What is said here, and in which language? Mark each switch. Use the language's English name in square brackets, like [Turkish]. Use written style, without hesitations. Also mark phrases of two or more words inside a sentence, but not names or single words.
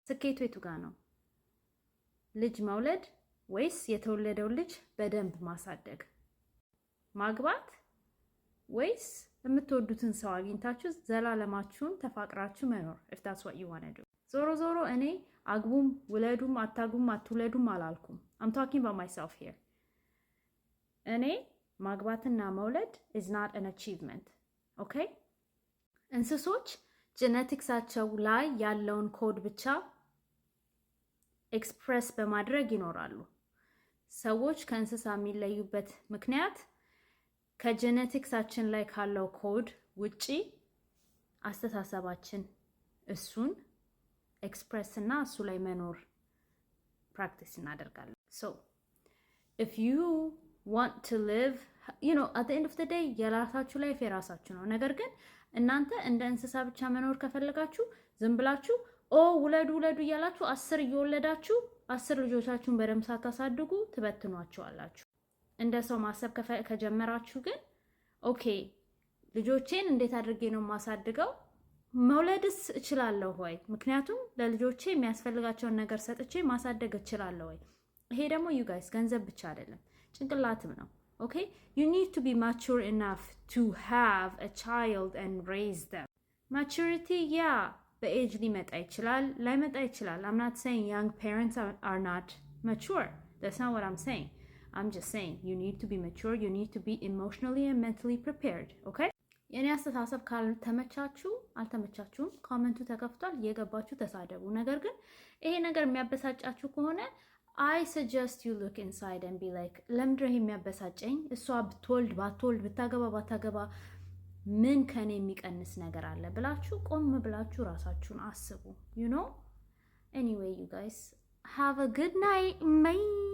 [Amharic] ስኬቱ የቱ ጋር ነው? ልጅ መውለድ ወይስ የተወለደው ልጅ በደንብ ማሳደግ? ማግባት ወይስ የምትወዱትን ሰው አግኝታችሁ ዘላለማችሁን ተፋቅራችሁ መኖር? [English] if that's what you want to do። [Amharic] ዞሮ ዞሮ እኔ አግቡም ውለዱም አታግቡም አትውለዱም አላልኩም። [English] I'm talking about myself here። [Amharic] እኔ ማግባትና መውለድ [English] is not an achievement። okay? [Amharic] እንስሶች ጄኔቲክሳቸው ላይ ያለውን ኮድ ብቻ ኤክስፕረስ በማድረግ ይኖራሉ። ሰዎች ከእንስሳ የሚለዩበት ምክንያት ከጄኔቲክሳችን ላይ ካለው ኮድ ውጪ አስተሳሰባችን እሱን ኤክስፕረስ እና እሱ ላይ መኖር ፕራክቲስ እናደርጋለን። [English] so if you want to live, you know, at the end of the day [Amharic] የራሳችሁ ላይፍ የራሳችሁ ነው። ነገር ግን እናንተ እንደ እንስሳ ብቻ መኖር ከፈለጋችሁ ዝም ብላችሁ ውለዱ ውለዱ እያላችሁ 10 እየወለዳችሁ 10 ልጆቻችሁን በደም ሳታሳድጉ ትበትኗቸዋላችሁ። እንደ ሰው ማሰብ ከጀመራችሁ ግን ኦኬ ልጆቼን እንዴት አድርጌ ነው ማሳድገው? መውለድስ እችላለሁ ወይ? ምክንያቱም ለልጆቼ የሚያስፈልጋቸውን ነገር ሰጥቼ ማሳደግ እችላለሁ ወይ? ይሄ ደግሞ [English] you guys [Amharic] ገንዘብ ብቻ አይደለም ጭንቅላትም ነው። [English] okay, you need to be mature enough to have a child and raise them. maturity [Amharic] በኤጅ ሊመጣ ይችላል ላይመጣ ይችላል። [English] I'm not saying young parents are not mature. That's not what I'm saying. I'm just saying you need to be mature, you need to be emotionally and mentally prepared. [Amharic] okay? የኔ አስተሳሰብ ካልተመቻችሁ አልተመቻችሁም ኮሜንቱ ተከፍቷል እየገባችሁ ተሳደቡ። ነገር ግን ይሄ ነገር የሚያበሳጫችሁ ከሆነ [English] I suggest you look inside and be like [Amharic] ለምንድነው ይሄ የሚያበሳጨኝ? እሷ ብትወልድ ባትወልድ ብታገባ ባታገባ ምን ከኔ የሚቀንስ ነገር አለ ብላችሁ ቆም ብላችሁ ራሳችሁን አስቡ። [English] you know? Anyway, you guys have a good night. Bye.